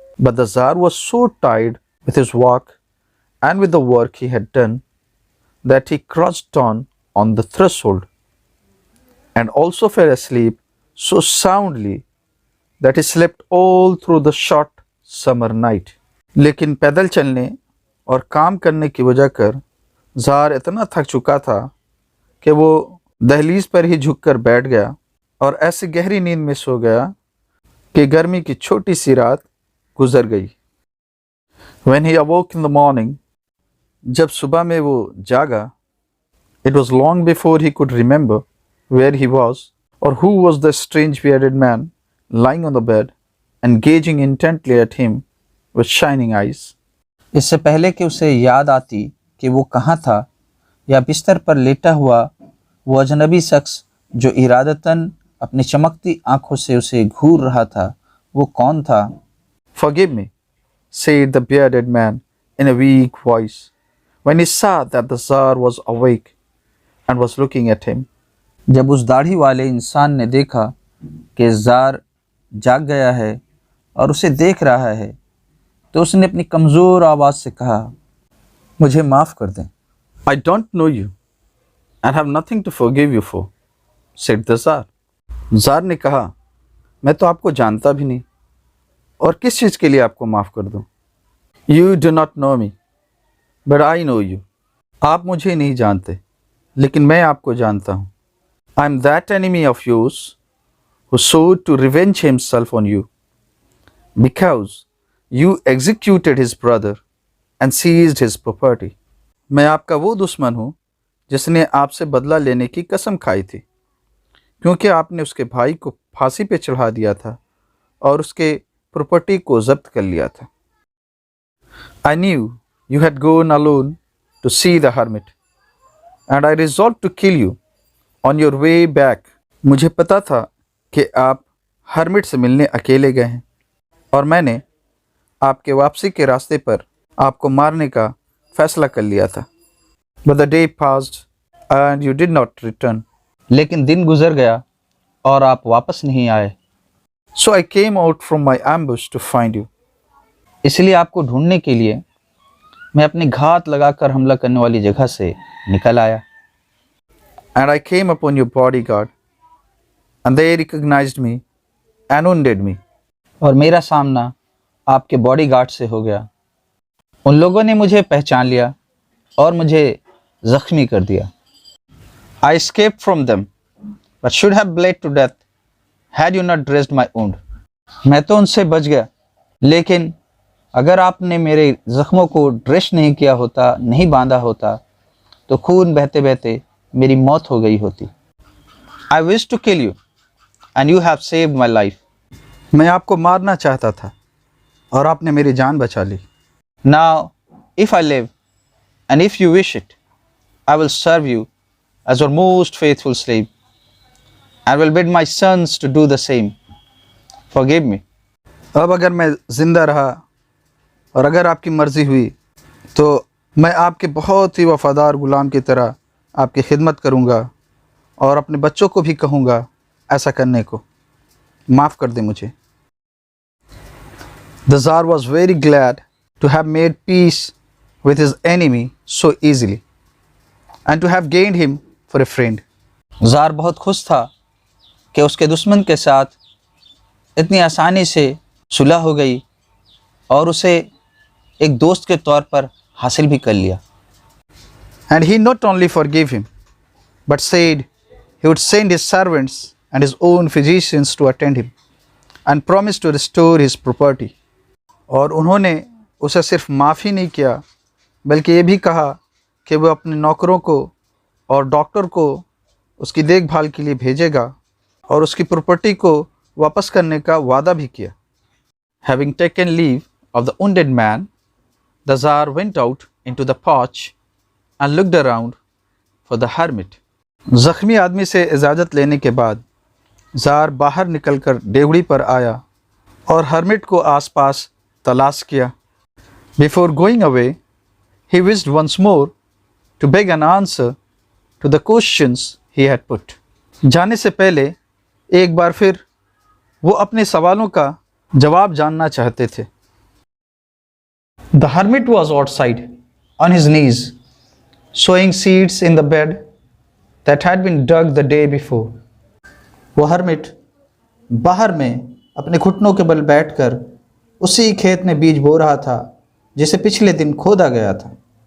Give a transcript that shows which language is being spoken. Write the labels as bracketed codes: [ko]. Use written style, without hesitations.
[en] But the Tsar was so tired with his walk and with the work he had done that he crouched on the threshold and also fell asleep so soundly that he slept all through the short summer night. [hi] लेकिन पैदल चलने और काम करने की वजह कर jar इतना थक चुका था कि वो दहलीज पर ही झुककर बैठ गया और ऐसी गहरी नींद में सो गया कि गर्मी की छोटी सी रात गुजर गई. [en] When he awoke in the morning, [hi] जब सुबह में वो जागा, [en] it was long before he could remember where he was or who was the strange bearded man lying on the bed and gazing intently at him with shining eyes. [hi] इससे पहले कि उसे याद आती कि वो कहाँ था या बिस्तर पर लेटा हुआ वो अजनबी शख्स जो इरादतन अपनी चमकती आंखों से उसे घूर रहा था, वो कौन था? [en] Forgive me, said the bearded man in a weak voice when he saw that the Tsar was awake and was looking at him. [hi] जब उस दाढ़ी वाले इंसान ने देखा कि जार जाग गया है और उसे देख रहा है तो उसने अपनी कमज़ोर आवाज़ से कहा, मुझे माफ़ कर दें. [en] I don't know you and have nothing to forgive you for, said the Tsar. [hi] Jar ने कहा, मैं तो आपको जानता भी नहीं और किस चीज़ के लिए आपको माफ़ कर दूं. [en] You do not know me, but I know you. [hi] आप मुझे नहीं जानते लेकिन मैं आपको जानता हूँ. [en] I am that enemy of yours who sought to revenge himself on you because you executed his brother and seized his property. [hi] मैं आपका वो दुश्मन हूँ जिसने आपसे बदला लेने की कसम खाई थी क्योंकि आपने उसके भाई को फांसी पे चढ़ा दिया था और उसके प्रॉपर्टी को जब्त कर लिया था. [en] I knew you had gone alone to see the hermit and I resolved to kill you on your way back. [hi] मुझे पता था कि आप हर्मिट से मिलने अकेले गए हैं और मैंने आपके वापसी के रास्ते पर आपको मारने का फैसला कर लिया था. [en] But the day passed and you did not return. [hi] लेकिन दिन गुजर गया और आप वापस नहीं आए. [en] So I came out from my ambush to find you. [hi] इसलिए आपको ढूंढने के लिए मैं अपनी घात लगाकर हमला करने वाली जगह से निकल आया. [en] And I came upon your bodyguard and they recognized me and wounded me. [hi] और मेरा सामना आपके बॉडीगार्ड से हो गया. उन लोगों ने मुझे पहचान लिया और मुझे जख्मी कर दिया. [en] I escaped from them but should have bled to death had you not dressed my wound. [hi] मैं तो उनसे बच गया, लेकिन अगर आपने मेरे ज़ख्मों को ड्रेस नहीं किया होता, नहीं बांधा होता, तो खून बहते बहते मेरी मौत हो गई होती। [en] I wished to kill you and you have saved my life. [hi] मैं आपको मारना चाहता था और आपने मेरी जान बचा ली। [en] Now, if I live and if you wish it, I will serve you as your most faithful slave and will bid my sons to do the same. Forgive me. [hi] अब अगर मैं ज़िंदा रहा और अगर आपकी मर्ज़ी हुई तो मैं आपके बहुत ही वफ़ादार ग़ुलाम की तरह आपकी खिदमत करूँगा और अपने बच्चों को भी कहूँगा ऐसा करने को। माफ़ कर दे मुझे। [en] The Tsar was very glad to have made peace with his enemy so easily and to have gained him for a friend. [hi] ज़ार बहुत खुश था कि उसके दुश्मन के साथ इतनी आसानी से सुलह हो गई और उसे एक दोस्त के तौर पर हासिल भी कर लिया। [en] And he not only forgave him, but said he would send his servants and his own physicians to attend him and promised to restore his property. [hi] और उन्होंने उसे सिर्फ माफ़ी नहीं किया बल्कि ये भी कहा कि वो अपने नौकरों को और डॉक्टर को उसकी देखभाल के लिए भेजेगा और उसकी प्रॉपर्टी को वापस करने का वादा भी किया। [en] Having taken leave of the wounded man, the Tsar went out into the porch and looked around for the hermit. [hi] ज़ख्मी आदमी से इजाज़त लेने के बाद ज़ार बाहर निकलकर डेवड़ी पर आया और हर्मिट को आसपास तलाश किया। [en] Before going away, he wished once more to beg an answer to the questions he had put. [hi] जाने से पहले एक बार फिर वो अपने सवालों का जवाब जानना चाहते थे। [en] The hermit was outside on his knees, sowing seeds in the bed that had been dug the day before. [hi] वो हर्मिट बाहर में अपने घुटनों के बल बैठकर उसी खेत में बीज बो रहा था जिसे पिछले दिन खोदा गया था।